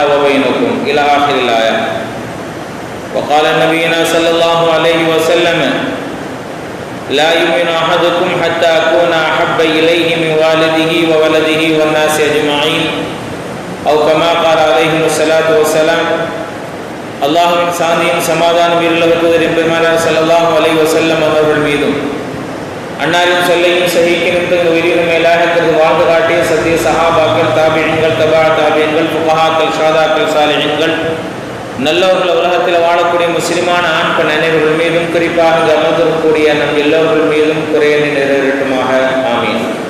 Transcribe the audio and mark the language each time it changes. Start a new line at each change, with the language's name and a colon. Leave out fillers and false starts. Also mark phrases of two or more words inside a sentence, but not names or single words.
Arabic: وبينكم إلى آخر الآية وقال نبينا صلى الله عليه وسلم لا يؤمن أحدكم حتى أكون أحب إليه من والده وولده والناس أجمعين أو كما قال عليه الصلاة والسلام
Tamil: அல்லாஹ்வின் சாந்தியும் சமாதானம் தூதர் பெருமானார்
Arabic: صلى الله عليه وسلم
Tamil: அவர்கள் மீதும் அன்னாரின் சொல்லையும் சஹீஹின் உயிரினும் மேலாக கருதி வாழ்ந்து காட்டிய சத்திய சஹாபாக்கள் தாபிஈன்கள் தபா தாபிஈன்கள் ஃபுகஹாக்கள் ஷஹதாக்கள் சாலிஹீன்கள் நல்லவர்கள் உலகத்தில் வாழக்கூடிய முஸ்லிமான ஆண் பெண் அனைவர்கள் மீதும் குறிப்பாக அமர்ந்திருக்கக்கூடிய நம் எல்லோர்கள் மீதும் குறையனை நிறைவேறட்டுமாக ஆமீன்.